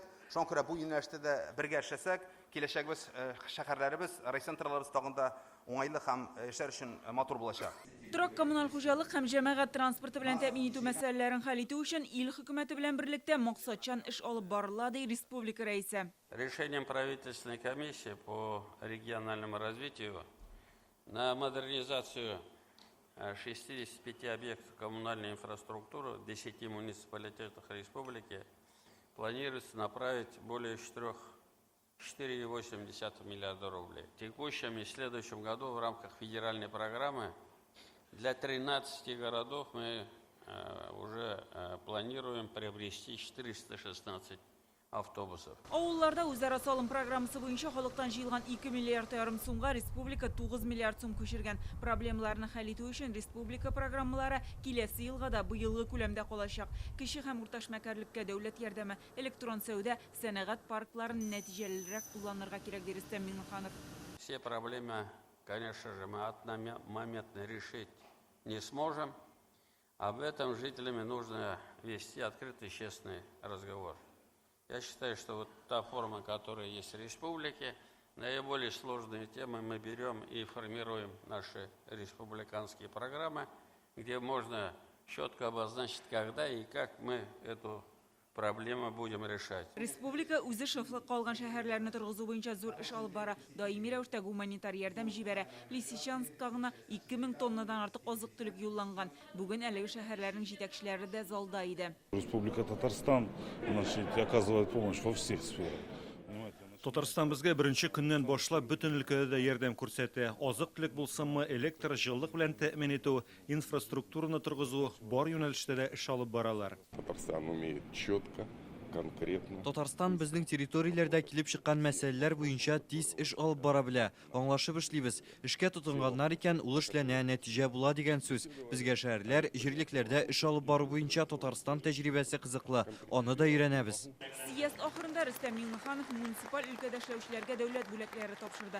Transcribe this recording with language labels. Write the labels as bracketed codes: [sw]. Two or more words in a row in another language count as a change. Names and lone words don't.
[tt] Шуңа күрә бу юнәлештә дә бергә эшләсәк, киләчәкбез шәһәрләребез, райцентрларыбыз тагында уңайлы һәм эшләр өчен матур булачак. Торак коммуналь хуҗалык һәм җәмәгать транспорты белән тәэмин итү мәсьәләләрен хәл итү өчен ил хөкүмәте белән берлектә максатчан эш алып барыла ди республика рәисе. [ru] Решением правительственной комиссии по региональному развитию на модернизацию 65 объектов коммунальной инфраструктуры в 10 муниципалитетах республики планируется направить более 4,8 миллиарда рублей. В текущем и следующем году в рамках федеральной программы для 13 городов мы уже планируем приобрести 416 автобусов. [tt] Авылларда үзара салым программасы буенча халыктан җыелган 2,5 миллиард сумга республика 9 миллиард сум күчергән. Проблемаларны хәл итү өчен республика программалары киләсе елга да быелгы күләмдә калачак. Кече һәм урта эшмәкәрлеккә дәүләт ярдәме, электрон сәүдә, сәнәгать паркларын нәтиҗәлерәк кулланырга кирәк ди Рөстәм Миңнеханов. [ru] Все проблемы, конечно же, мы одномоментно решить не сможем. Об этом жителями нужно вести открытый, честный разговор. Я считаю, что вот та форма, которая есть в республике, наиболее сложные темы мы берем и формируем наши республиканские программы, где можно четко обозначить, когда и как мы эту проблему будем решать. [tt] Республика үзе шыфлык калган шәһәрләрне торгызу буенча зур эш алып бара. Даими рәвештә гуманитар ярдәм җибәрә. Лисичанскка гына 2000 тоннадан артык азык-төлек юлланган. Бүген әлеге шәһәрләрнең җитәкчеләре дә залда иде. [ru] Республика Татарстан, значит, оказывает помощь во всех сферах. [tt] Татарстан безгә беренче көннән башлап бөтен өлкәдә дә ярдәм күрсәтә. Азык-төлек булсынмы, электр, җылылык белән тәэмин итү, инфраструктураны торгызу, бар юнәлештә дә эш алып баралар. [ru] Татарстан умеет четко, конкретно. [tt] Татарстан безнең территорияләрдә килеп чыккан мәсьәләләр буенча тиз эш алып бара белә. Аңлашып эшлибез. Эшкә тотынганнар икән, ул эшләнә, нәтиҗә була дигән сүз. Безгә шәһәрләр, җирлекләрдә эш алып бару буенча Татарстан тәҗрибәсе кызыклы. Аны да өйрәнәбез. Съезд ахырында Рөстәм Миңнеханов муниципаль өлкәдә эшләүчеләргә дәүләт бүләкләре тапшырды.